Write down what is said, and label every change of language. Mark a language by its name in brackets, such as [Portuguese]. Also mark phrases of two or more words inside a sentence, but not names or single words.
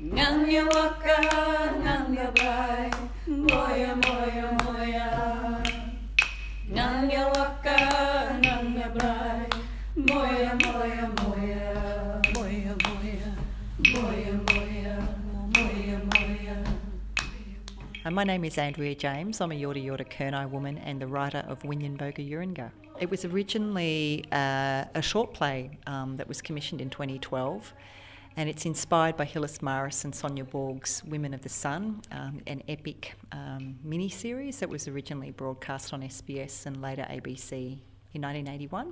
[Yatay] Nanya waka, nanya bai, moya, moya, moya. Nanya waka, nanya bai, moya, moya, moya. Moya, moya, moya, moya, moya, moya. [English] My name is Andrea James. I'm a Yorta Yorta Kurnai woman and the writer of Winyanboga Yurringa. It was originally a short play that was commissioned in 2012, and it's inspired by Hillis Maris and Sonia Borg's Women of the Sun, an epic mini-series that was originally broadcast on SBS and later ABC in 1981.